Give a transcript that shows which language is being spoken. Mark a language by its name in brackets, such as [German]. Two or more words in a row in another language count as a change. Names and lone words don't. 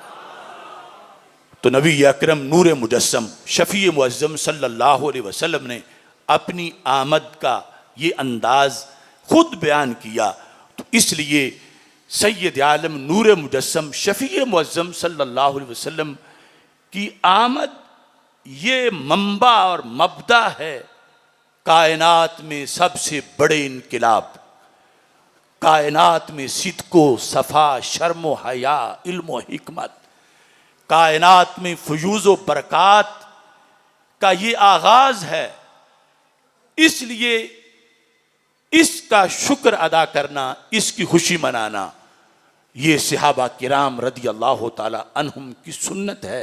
[Urdu] تو نبی اکرم نور مجسم شفیع معظم صلی اللہ علیہ وسلم نے اپنی آمد کا یہ انداز خود بیان کیا، تو اس لیے سید عالم نور مجسم شفیع معظم صلی اللہ علیہ وسلم کی آمد یہ منبع اور مبدا ہے کائنات میں سب سے بڑے انقلاب، کائنات میں صدق و صفا، شرم و حیا، علم و حکمت، کائنات میں فیوز و برکات کا یہ آغاز ہے۔ اس لیے اس کا شکر ادا کرنا، اس کی خوشی منانا، یہ صحابہ کرام رضی اللہ تعالی عنہم کی سنت ہے۔